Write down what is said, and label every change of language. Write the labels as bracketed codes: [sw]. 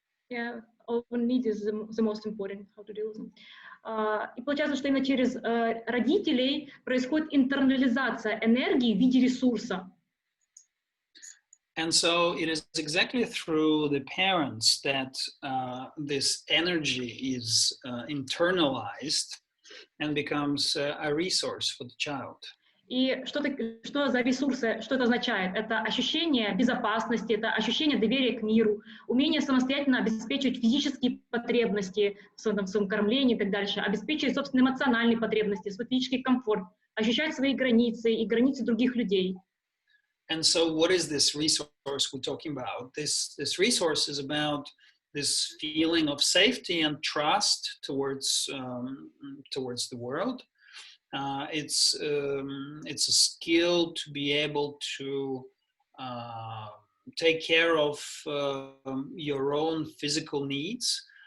[en] Yeah, own need is the most important, how to deal with them. [ru] И получается, что именно через родителей происходит интернализация энергии в виде ресурса. [en] And so it is exactly through the parents that this energy is internalized and becomes a resource for the child. [ru] И что за ресурсы, что это означает? Это ощущение безопасности, это ощущение доверия к миру, умение самостоятельно обеспечивать физические потребности в своем кормлении и так дальше, обеспечивать собственные эмоциональные потребности, свой физический комфорт, ощущать свои границы и границы других людей. [en] And so what is this resource we're talking about? This resource is about this feeling of safety and trust towards the world. It's a skill to be able to take care of your own physical needs.